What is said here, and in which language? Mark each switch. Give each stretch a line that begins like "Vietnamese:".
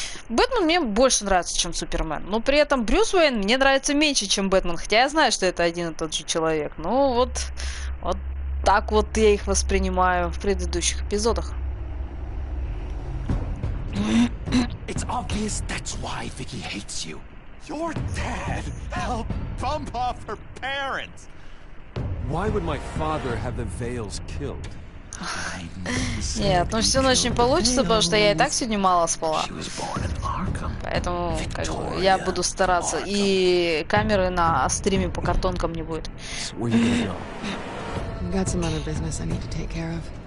Russian: Бэтмен мне больше нравится, чем Супермен. Но при этом Брюс Уэйн мне нравится меньше, чем Бэтмен. Хотя я знаю, что это один и тот же человек. Ну вот так вот я их воспринимаю в предыдущих эпизодах.
English: It's obvious that's why Vicky hates you. Your dad helped bump off her parents. Why would my father have the Vales killed?
Russian: Нет, ну всю ночь не получится, потому что я и так сегодня мало спала. Поэтому как бы, я буду стараться. И камеры на стриме по картонкам не будет.
English: Got some other business I need to take care of.